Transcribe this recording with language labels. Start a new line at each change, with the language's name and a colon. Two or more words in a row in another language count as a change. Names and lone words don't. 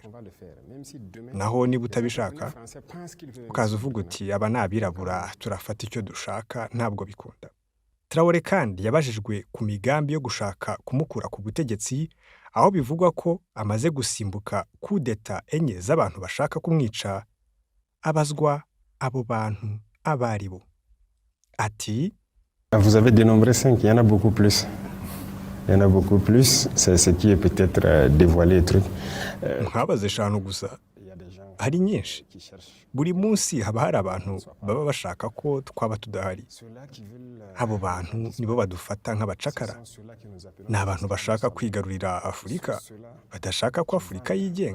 Kinyarwanda: Naho niba utabishaka ukaza uvuga uti aba ni abirabura turafata icyo dushaka, ntabwo bikunda. Traoré kandi yabajijwe ku migambi yo gushaka kumukura ku butegetsi, aho bivugwa ko amaze gusimbuka kudeta enye z'abantu bashaka kumwica. Abazwa abo bantu abaribo. Ati
French: vous avez dénombré 5, il y en a beaucoup plus. Il y en a beaucoup plus, c'est ce qui est peut-être dévoilé truc.
Kinyarwanda: Nkabaze 5 gusa. Hari nyinshi. Buri munsi haba hari abantu baba bashaka ko twaba tudahari. Abo bantu nibo badufata nk'abacakara. Ni abantu bashaka kwigarurira Afurika, badashaka ko Afurika yigenga.